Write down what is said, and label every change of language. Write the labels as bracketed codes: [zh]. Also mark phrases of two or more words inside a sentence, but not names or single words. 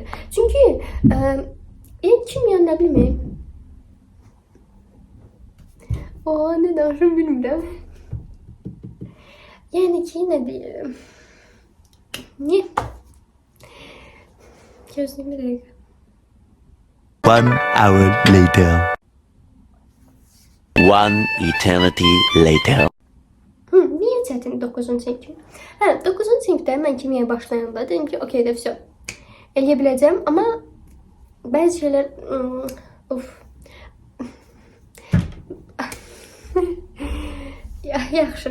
[az] Çünki kimya nə bilməyim, ne danışım bilmirəm. Yəni ki, nə deyirəm? Niyə? Gözləyim bir dəqiqə. [en] 1 hour later. 1 eternity later. [az] Niyə çətin 9-cu sinif? Hə, 9-cu sinifdə mən kimiyaya başlayanda dedim ki, okey də, vəsə, eləyə biləcəm, amma bəzi şeylər, yaxşı.